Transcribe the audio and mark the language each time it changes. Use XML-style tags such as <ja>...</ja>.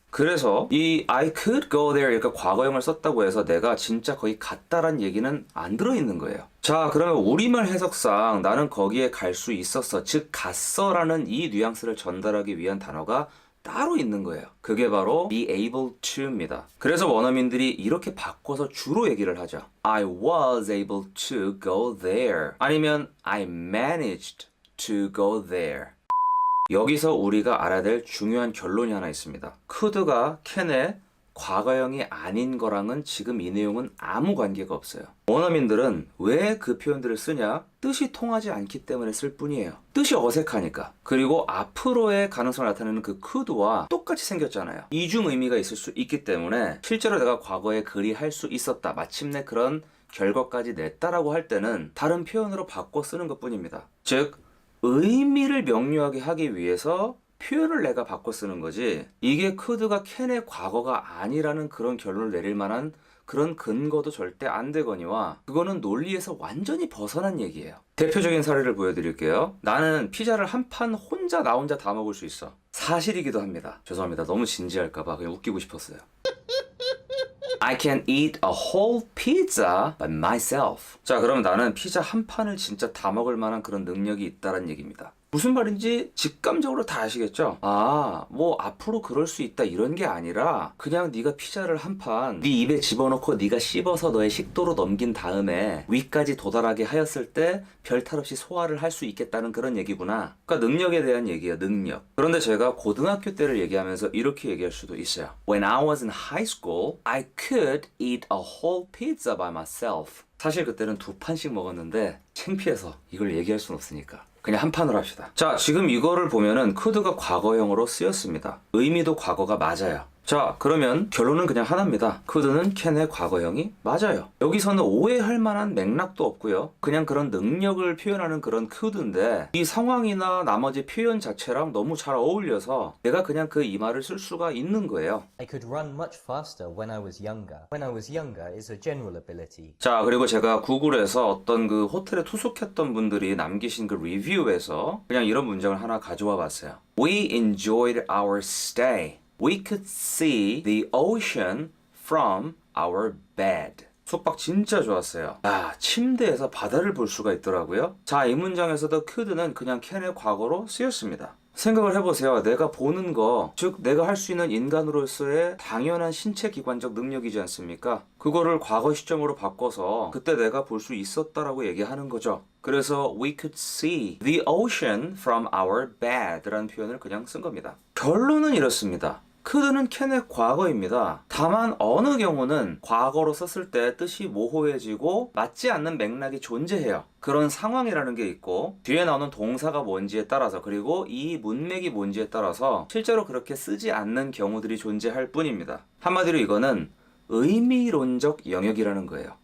<ko>그래서 이</ko> <en>I could go there</en> <ko>이렇게 과거형을 썼다고 해서 내가 진짜 거기 갔다란 얘기는 안 들어있는 거예요. 자, 그러면 우리말 해석상 나는 거기에 갈 수 있었어, 즉 갔어 라는 이 뉘앙스를 전달하기 위한 단어가 따로 있는 거예요. 그게 바로 be able to입니다. 그래서 원어민들이 이렇게 바꿔서 주로 얘기를 하죠.</ko> <en>I was able to go there 아니면 I managed to go there.</en> <ko>여기서 우리가 알아야 될 중요한 결론이 하나 있습니다. could가 can의 과거형이 아닌 거랑은 지금 이 내용은 아무 관계가 없어요. 원어민들은 왜 그 표현들을 쓰냐? 뜻이 통하지 않기 때문에 쓸 뿐이에요. 뜻이 어색하니까. 그리고 앞으로의 가능성을 나타내는 그 could와 똑같이 생겼잖아요. 이중 의미가 있을 수 있기 때문에 실제로 내가 과거에 그리할 수 있었다. 마침내 그런 결과까지 냈다라고 할 때는 다른 표현으로 바꿔 쓰는 것뿐입니다. 즉 의미를 명료하게 하기 위해서 표현을 내가 바꿔 쓰는 거지 이게 could가 can의 과거가 아니라는 그런 결론을 내릴 만한 그런 근거도 절대 안 되거니와 그거는 논리에서 완전히 벗어난 얘기예요. 대표적인 사례를 보여드릴게요. 나는 피자를 한 판 나 혼자 다 먹을 수 있어. 사실이기도 합니다. 죄송합니다. 너무 진지할까봐 그냥 웃기고 싶었어요.</ko> <en>I can eat a whole pizza by myself.</en> <ko>자, 그럼 나는 피자 한 판을 진짜 다 먹을 만한 그런 능력이 있다는 얘기입니다. 무슨 말인지 직감적으로 다 아시겠죠? 아, 뭐 앞으로 그럴 수 있다 이런 게 아니라 그냥 네가 피자를 한 판 네 입에 집어넣고 네가 씹어서 너의 식도로 넘긴 다음에 위까지 도달하게 하였을 때 별탈 없이 소화를 할 수 있겠다는 그런 얘기구나. 그러니까 능력에 대한 얘기예요, 능력. 그런데 제가 고등학교 때를 얘기하면서 이렇게 얘기할 수도 있어요.</ko> <en>When I was in high school, I could eat a whole pizza by myself.</en> <ko>사실 그때는 2판씩 먹었는데 창피해서 이걸 얘기할 순 없으니까 그냥 한 판으로 합시다. 자, 지금 이거를 보면은 could가 과거형으로 쓰였습니다. 의미도 과거가 맞아요. 자, 그러면 결론은 그냥 하나입니다. could는 can의 과거형이 맞아요. 여기서는 오해할 만한 맥락도 없고요. 그냥 그런 능력을 표현하는 그런 could인데 이 상황이나 나머지 표현 자체랑 너무 잘 어울려서 내가 그냥 그 이 말을 쓸 수가 있는 거예요.</ko> <en>I could run much faster when I was younger. When I was younger is a general ability.</en> <ko>자, 그리고 제가 구글에서 어떤 그 호텔에 투숙했던 분들이 남기신 그 리뷰에서 그냥 이런 문장을 하나 가져와 봤어요.</ko> <en>We enjoyed our stay. We could see the ocean from our bed.</en> <ko>숙박 진짜 좋았어요. 야, 침대에서 바다를 볼 수가 있더라고요. 자, 이 문장에서도 could는 그냥 can의 과거로 쓰였습니다. 생각을 해보세요. 내가 보는 거, 즉 내가 할 수 있는 인간으로서의 당연한 신체 기관적 능력이지 않습니까? 그거를 과거 시점으로 바꿔서 그때 내가 볼 수 있었다라고 얘기하는 거죠. 그래서</ko> <en>we could see the ocean from our bed</en> <ko>라는 표현을 그냥 쓴 겁니다. 결론은 이렇습니다. could는 can의 과거입니다. 다만 어느 경우는 과거로 썼을 때 뜻이 모호해지고 맞지 않는 맥락이 존재해요. 그런 상황이라는 게 있고 뒤에 나오는 동사가 뭔지에 따라서 그리고 이 문맥이 뭔지에 따라서 실제로 그렇게 쓰지 않는 경우들이 존재할 뿐입니다. 한마디로 이거는 의미론적 영역이라는 거예요.</ko>